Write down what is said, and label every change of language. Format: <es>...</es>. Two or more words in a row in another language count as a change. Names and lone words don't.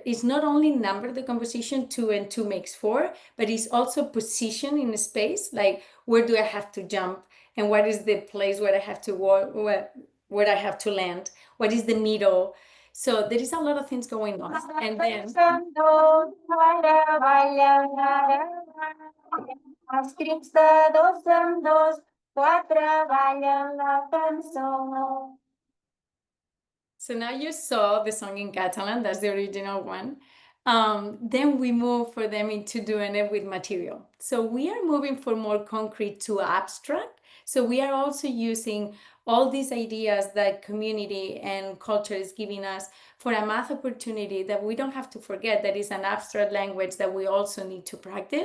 <en>It's not only number decomposition, 2 and 2 makes 4, but it's also position in space, like where do I have to jump, and what is the place where I have to walk, where I have to land, what is the middle. So there is a lot of things going on. And then</en> <ca>Escrits de dos en dos, quatre ballen la cançó.</ca> <en>So now you saw the song in Catalan, that's the original one. Then we move for them into doing it with material. So we are moving from more concrete to abstract. So we are also using all these ideas that community and culture is giving us for a math opportunity that we don't have to forget that is an abstract language that we also need to practice.</en>